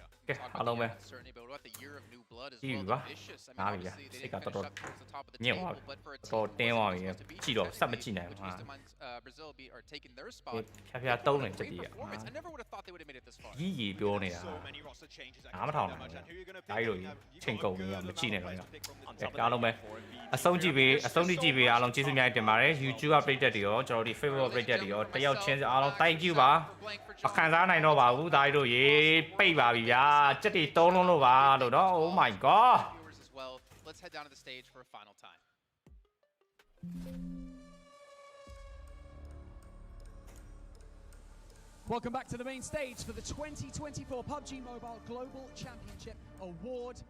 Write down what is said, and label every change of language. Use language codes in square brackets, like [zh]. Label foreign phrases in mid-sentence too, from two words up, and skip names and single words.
[en] Certainly, but what about the year of new blood as well? Vicious. I mean, obviously, they didn't finish up towards the top of the table, but for a team Brazil are taking their spot. Great performance. I never would have thought they would have made it this far. So many roster changes. Who are you going to pick? [my] အဆုံးကြည့်ပေးအားလုံးကျေးဇူးများတင်ပါတယ် YouTube ပရိသတ်တွေရောကျွန်တော်တို့ Facebook ပရိသတ်တွေရောတယောက်ချင်းအားလုံး [en] thank you [my] ပါမခံစားနိုင်တော့ပါဘူးဒါတို့ရေပိတ်ပါပြီဗျာစက်တွေတုံးလုံးလို့ပါလို့တော့ [en] Oh my god Let's head down to the stage for a final time. Welcome back to the main stage for the 2024 PUBG Mobile Global Championship Award Ceremony.